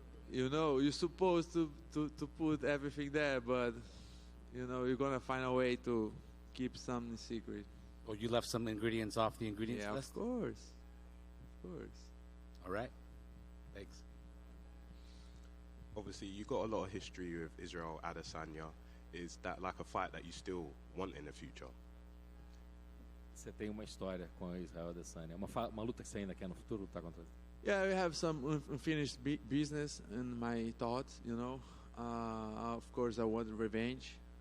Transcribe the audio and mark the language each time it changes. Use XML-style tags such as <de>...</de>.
<en>You know, you're supposed to put everything there, but you know, you're gonna find a way to keep something secret. Or you left some ingredients off the ingredients list? Of course. All right. Thanks. Obviously, you got a lot of history with Israel Adesanya. Is that like a fight that you still want in the future?</en> <pt>Você tem uma história com a Israel Adesanya. Uma luta que você ainda quer no futuro lutar contra ele?</pt> <en>Yeah, we have some unfinished business in my thoughts, you know. Of course, I want revenge.</en>